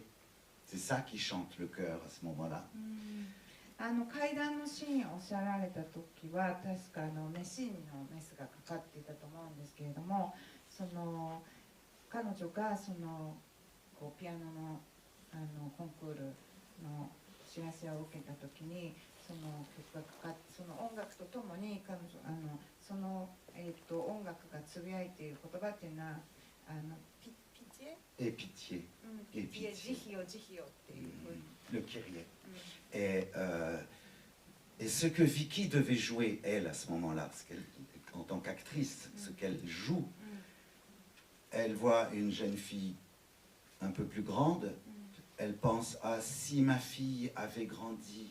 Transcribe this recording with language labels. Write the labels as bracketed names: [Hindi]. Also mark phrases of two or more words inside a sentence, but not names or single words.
[French] C'est ça qui chante le chœur à ce moment-là. [Japanese] 階段のシーンをおっしゃられた時は確かメシーンのメスがかかっていたと思うんですけれども、その彼女がこうピアノのコンクールの知らせを受けた時にその曲がかかってその音楽とともに彼女その音楽がつぶやいている言葉っていうのはピチエ [French] Et pitié. [Japanese] ピチエ慈悲をっていうふうに。 [French] Le kyrie. Et ce que Vicky devait jouer, elle, à ce moment-là, parce en tant qu'actrice, ce qu'elle joue, elle voit une jeune fille un peu plus grande, elle pense, ah, si ma fille avait grandi.